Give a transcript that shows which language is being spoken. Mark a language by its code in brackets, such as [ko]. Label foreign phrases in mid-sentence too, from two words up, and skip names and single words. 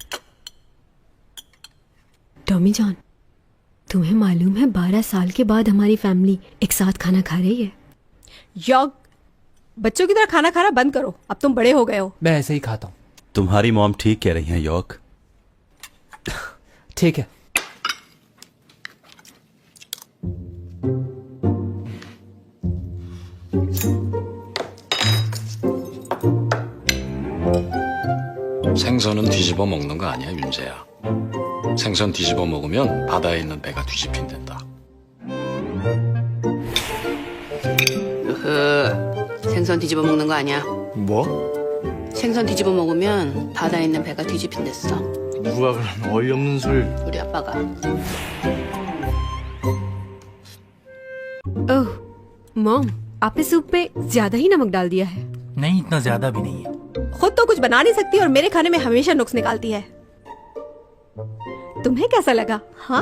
[hi] टॉमी जॉन, तुम्हें मालूम है 12 साल के बाद हमारी फैमिली एक साथ खाना खा रही है। यॉग, बच्चों की तरह खाना खाना बंद करो, अब तुम बड़े हो गए हो। मैं ऐसे ही खाता हूँ। तुम्हारी मॉम ठीक कह रही हैं यॉक। ठीक है। [ko] 생선은 뒤집어 먹는 거 아니야, 윤재야. 생선 뒤집어 먹으면 바다에 있는 배가 뒤집힌댄다. 생선 뒤집어 먹는 거 아니야. 뭐? 생선 뒤집어 먹으면 바다에 있는 배가 뒤집힌댔어. 누가 그런 어이없는 소리를. 우리 아빠가. [hi] ओह मॉम, आपने सूप पे ज्यादा ही नमक डाल दिया है। नहीं, इतना ज्यादा भी नहीं है। खुद तो कुछ बना नहीं सकती और मेरे खाने में हमेशा नुक्स निकालती है। तुम्हें कैसा लगा? हाँ,